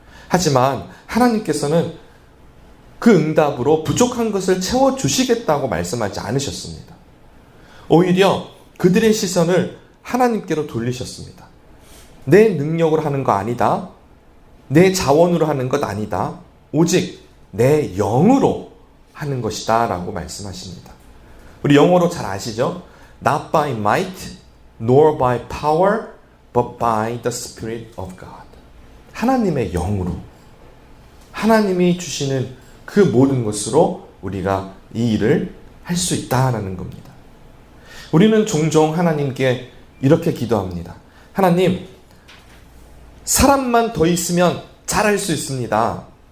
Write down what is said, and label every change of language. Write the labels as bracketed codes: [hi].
[ko] 하지만 하나님께서는 그 응답으로 부족한 것을 채워주시겠다고 말씀하지 않으셨습니다. 오히려 그들의 시선을 하나님께로 돌리셨습니다. 내 능력으로 하는 거 아니다. 내 자원으로 하는 것 아니다. 오직 내 영으로 하는 것이다 라고 말씀하십니다. 우리 영어로 잘 아시죠? [en] Not by might, nor by power, but by the Spirit of God. [ko] 하나님의 영으로, 하나님이 주시는 그 모든 것으로 우리가 이 일을 할 수 있다라는 겁니다. 우리는 종종 하나님께 이렇게 기도합니다. 하나님, 사람만 더 있으면 잘할 수 있습니다.